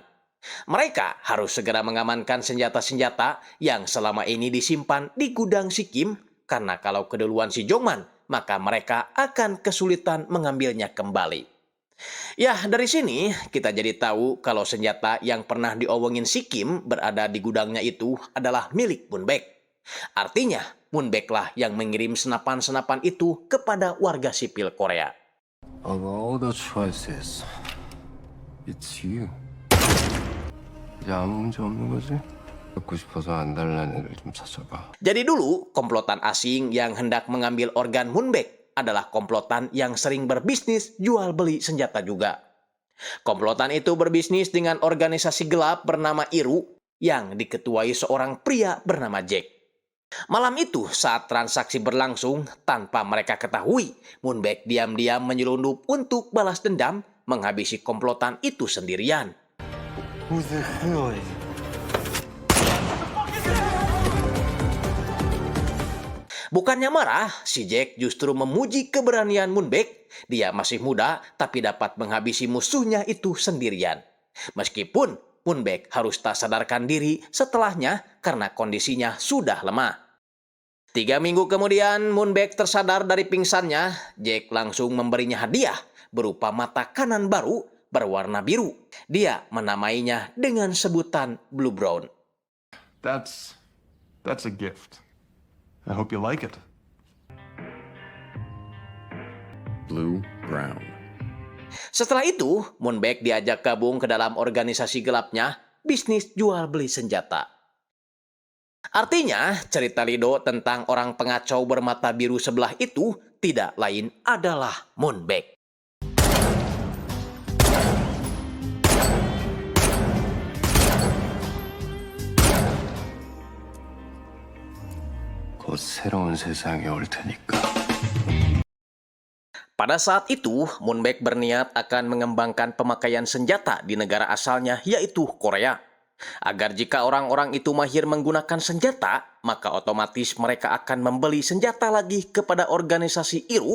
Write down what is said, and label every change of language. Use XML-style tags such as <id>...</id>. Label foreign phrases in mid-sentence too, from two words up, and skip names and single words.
<id>Mereka harus segera mengamankan senjata-senjata yang selama ini disimpan di gudang si Kim, karena kalau keduluan si Jongman, maka mereka akan kesulitan mengambilnya kembali. Ya, dari sini kita jadi tahu kalau senjata yang pernah diomongin si Kim berada di gudangnya itu adalah milik Moonback. Artinya, Moonback lah yang mengirim senapan-senapan itu kepada warga sipil Korea.</id> <ko>너 너보다 좋아했어 했어.</ko> <en>It's you.</en> <ko>이제 아무 문제 없는 거지? 갖고 싶어서 안 달라는 애를 좀 찾아봐.</ko> <id>Jadi dulu, komplotan asing yang hendak mengambil organ Moonback adalah komplotan yang sering berbisnis jual beli senjata juga. Komplotan itu berbisnis dengan organisasi gelap bernama Iru yang diketuai seorang pria bernama Jack. Malam itu, saat transaksi berlangsung, tanpa mereka ketahui, Moonback diam-diam menyelundup untuk balas dendam, menghabisi komplotan itu sendirian.</id> <en>Who the hell is it?</en> <id>Bukannya marah, si Jack justru memuji keberanian Moonback. Dia masih muda, tapi dapat menghabisi musuhnya itu sendirian. Meskipun Moonback harus tak sadarkan diri setelahnya karena kondisinya sudah lemah. 3 minggu kemudian, Moonback tersadar dari pingsannya. Jack langsung memberinya hadiah berupa mata kanan baru berwarna biru. Dia menamainya dengan sebutan Blue Brown.</id> <en>That's a gift. I hope you like it. Blue Brown.</en> <id>Setelah itu, Moonback diajak gabung ke dalam organisasi gelapnya, bisnis jual beli senjata. Artinya, cerita Lido tentang orang pengacau bermata biru sebelah itu tidak lain adalah Moonback.</id> <ko>곧 새로운 세상이 올 테니까.</ko> <id>Pada saat itu, Moonback berniat akan mengembangkan pemakaian senjata di negara asalnya, yaitu Korea. Agar jika orang-orang itu mahir menggunakan senjata, maka otomatis mereka akan membeli senjata lagi kepada organisasi Iru.</id>